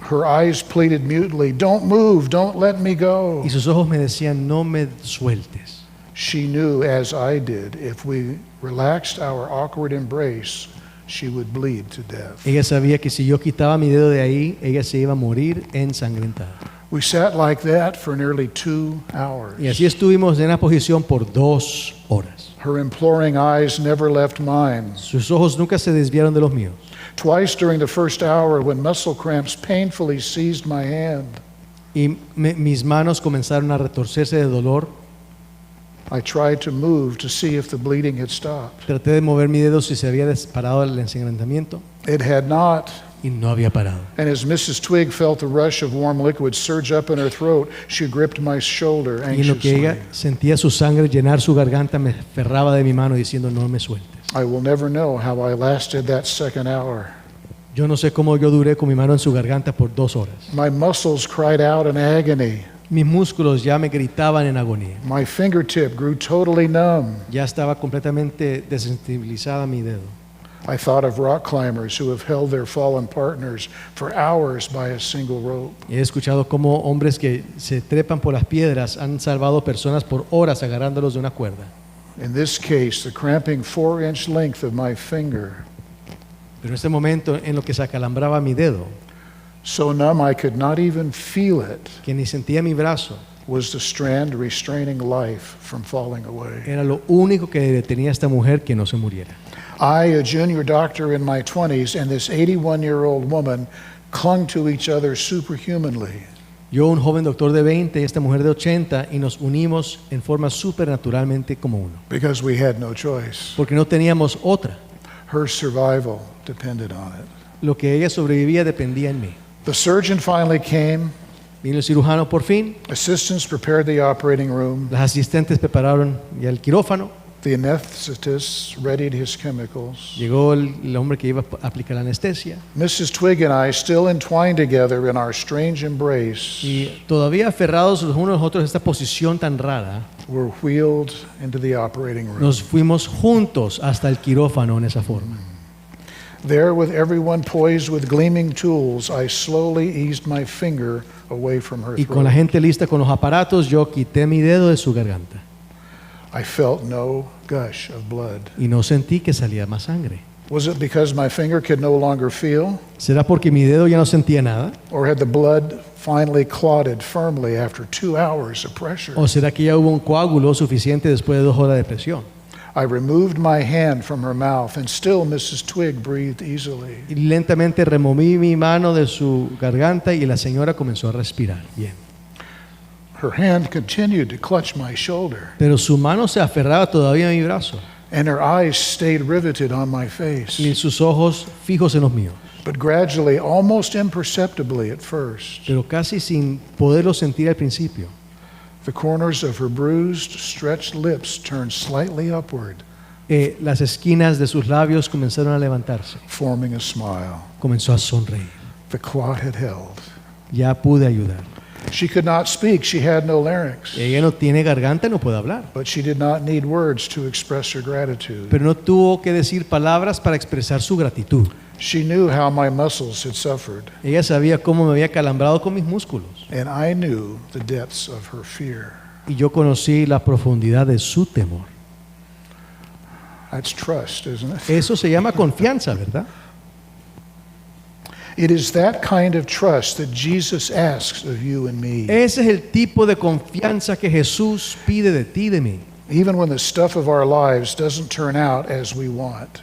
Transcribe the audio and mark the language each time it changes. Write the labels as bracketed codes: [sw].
[en] Her eyes pleaded mutely, "Don't move, don't let me go." [es] Y sus ojos me decían, no me sueltes. [en] She knew, as I did, if we relaxed our awkward embrace, she would bleed to death. [es] Ella sabía que si yo quitaba mi dedo de ahí, ella se iba a morir ensangrentada. [en] We sat like that for nearly 2 hours. [es] Y así estuvimos en la posición por 2 horas. [en] Her imploring eyes never left mine. [es] Sus ojos nunca se desviaron de los míos. [en] Twice during the first hour, when muscle cramps painfully seized my hand, [es] Y mis manos comenzaron a retorcerse de dolor. [en] I tried to move to see if the bleeding had stopped. [es] Traté de mover mi dedo si se había parado el ensangrentamiento [en] It had not. [es] y no había parado. [en] And as Mrs. Twig felt the rush of warm liquid surge up in her throat, she gripped my shoulder [es] Y en lo que [en] anxiously. [es] ella sentía su sangre llenar su garganta, me aferraba de mi mano diciendo, no me sueltes. [en] I will never know how I lasted that second hour. [es] Yo no sé cómo yo duré con mi mano en su garganta por 2 horas. [en] My muscles cried out in agony. [es] Mis músculos ya me gritaban en agonía. [en] My fingertip grew totally numb. [es] Ya estaba completamente desensibilizada mi dedo. [en] I thought of rock climbers who have held their fallen partners for hours by a single rope. [es] He escuchado cómo hombres que se trepan por las piedras han salvado personas por horas agarrándolos de una cuerda. [en] In this case, the cramping 4-inch length of my finger, [es] Pero en este momento en lo que se acalambraba mi dedo, [en] so numb I could not even feel it, [es] que ni sentía mi brazo, [en] was the strand restraining life from falling away. [es] era lo único que detenía a esta mujer que no se muriera. [en] I, a junior doctor in my 20s, and this 81-year-old woman clung to each other superhumanly. [es] Yo, un joven doctor de 20 y esta mujer de 80, y nos unimos en forma supernaturalmente como uno, [en] Because we had no choice. [es] porque no teníamos otra. [en] Her survival depended on it. [es] Lo que ella sobrevivía dependía en mí. [en] The surgeon finally came. [es] Vino el cirujano por fin, [en] Assistants prepared the operating room. [es] las asistentes prepararon ya el quirófano, [en] The anesthetist readied his chemicals. [es] llegó el hombre que iba a aplicar la anestesia, [en] Mrs. Twig and I, still entwined together in our strange embrace, [es] y todavía aferrados los unos a los otros en esta posición tan rara, [en] were wheeled into the operating room. [es] nos fuimos juntos hasta el quirófano en esa forma. [en] There, with everyone poised with gleaming tools, I slowly eased my finger away from her [es] Y con la [en] throat. [es] gente lista con los aparatos, yo quité mi dedo de su garganta [en] I felt no gush of blood. [es] y no sentí que salía más sangre. [en] Was it because my finger could no longer feel, [es] ¿Será porque mi dedo ya no sentía nada? [en] or had the blood finally clotted firmly after 2 hours of pressure? [es] ¿O será que ya hubo un coágulo suficiente después de 2 horas de presión? [en] I removed my hand from her mouth, and still Mrs. Twig breathed easily. [es] Y lentamente removí mi mano de su garganta y la señora comenzó a respirar bien. [en] Her hand continued to clutch my shoulder, [es] Pero su mano se aferraba todavía a mi brazo [en] and her eyes stayed riveted on my face. [es] y sus ojos fijos en los míos. [en] But gradually, almost imperceptibly at first, [es] Pero casi sin poderlo sentir al principio, [en] the corners of her bruised, stretched lips turned slightly upward, [es] las esquinas de sus labios comenzaron a levantarse. [en] forming a smile. [es] Comenzó a sonreír. [en] The clot had held. [es] Ya pude ayudar. [en] She could not speak, she had no larynx, [es] Ella no tiene garganta, no puede hablar. [en] but she did not need words to express her gratitude. [es] Pero no tuvo que decir palabras para expresar su gratitud. [en] She knew how my muscles had suffered, [es] Ella sabía cómo me había calambrado con mis músculos. [en] and I knew the depths of her fear. [es] Y yo conocí la profundidad de su temor. [en] That's trust, isn't it? [es] Eso se llama confianza, ¿verdad? [en] It is that kind of trust that Jesus asks of you and me. [es] Ese es el tipo de confianza que Jesús pide de ti y de mí. [en] Even when the stuff of our lives doesn't turn out as we want.